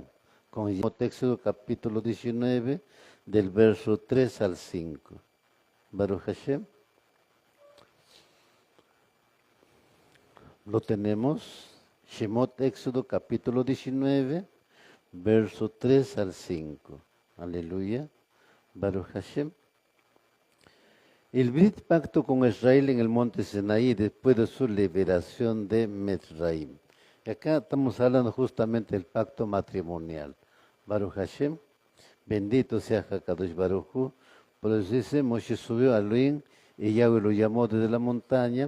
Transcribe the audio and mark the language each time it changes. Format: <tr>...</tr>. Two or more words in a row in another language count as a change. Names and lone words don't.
<es>Con Éxodo capítulo 19, del verso 3 al 5.</es> <he>ברוך השם.</he> <es>Lo tenemos. Shemot Éxodo capítulo 19, verso 3 al 5.</es> <he>Aleluya. ברוך השם.</he> <es>El Brit pacto con Israel en el monte Sinaí después de su liberación de Mitzrayim. Y acá estamos hablando justamente del pacto matrimonial.</es> <he>ברוך השם.</he> <es>Bendito sea Hakadosh Baruj Hu. Por eso dice, Moshe subió a Elohim y Yahweh lo llamó desde la montaña.</es>